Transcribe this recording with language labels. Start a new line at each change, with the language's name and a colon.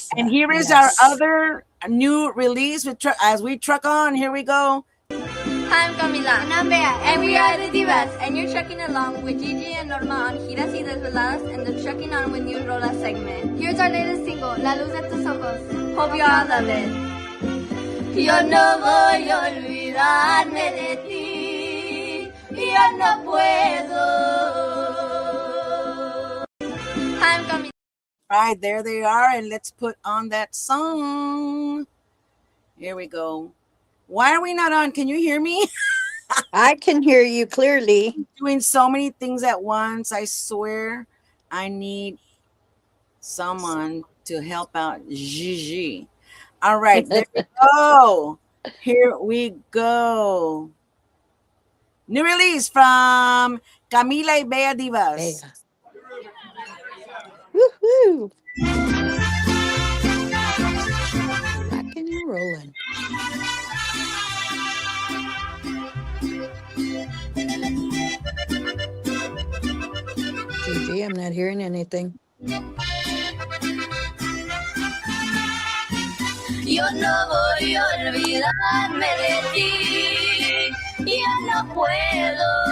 English: And here is our other new release with as we truck on. Here we go. Hi, I'm Camila. And I'm Bea. And we are the Divas. And you're trucking along with Gigi and Norma on Giras y Desveladas and the Trucking On with New Rolas segment. Here's our latest single, La Luz de Tus Ojos. Hope you all love it.
Spanish: Yo no voy a olvidarme de ti. Yo no puedo.
English: Hi, I'm Camila. All right, there they are. And let's put on that song. Here we go. Why are we not on? Can you hear me? I can hear you clearly. Doing so many things at once. I swear I need someone to help out Gigi. All right, there we go. Here we go. New release from Camila y Bea Divas. Woohoo! Rocking and rolling. Gigi, I'm not hearing anything.
Spanish: Yo no voy a olvidarme de ti, ya no puedo.